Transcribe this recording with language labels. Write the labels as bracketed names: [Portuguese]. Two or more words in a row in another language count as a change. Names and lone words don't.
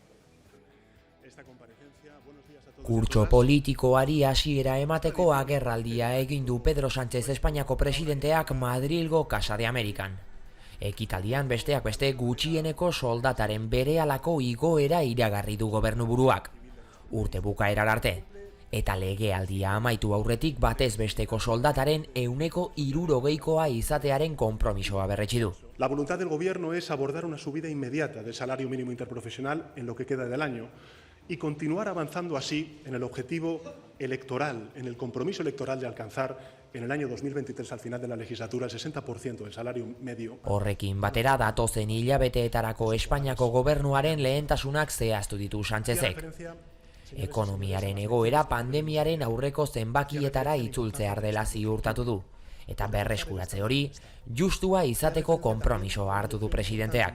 [Basque] Kurtso politikoari hasiera emateko agerraldia egin du Pedro Sánchez Espainiako presidenteak Madrilgo Casa de Amerikan. Ekitaldian besteak beste gutxieneko soldataren berehalako igoera iragarri du gobernuburuak. Urte bukaerar arte. Eta legealdia amaitu aurretik batez besteko soldataren 60%koa izatearen konpromisoa berretsi du. [Spanish] La voluntad del Gobierno es abordar una subida inmediata del salario mínimo interprofesional en lo que queda del año y continuar avanzando así en el objetivo electoral, en el compromiso electoral de alcanzar en el año 2023, al final de la legislatura, el 60% del salario medio. [Basque] Horrekin batera datozen hilabeteetarako Espainiako gobernuaren lehentasunak zehaztu ditu Sánchezek. Ekonomiaren egoera pandemiaren aurreko zenbakietara itzultzear dela ziurtatu du. Eta berreskuratze hori, justua izateko konpromisoa hartu du presidenteak.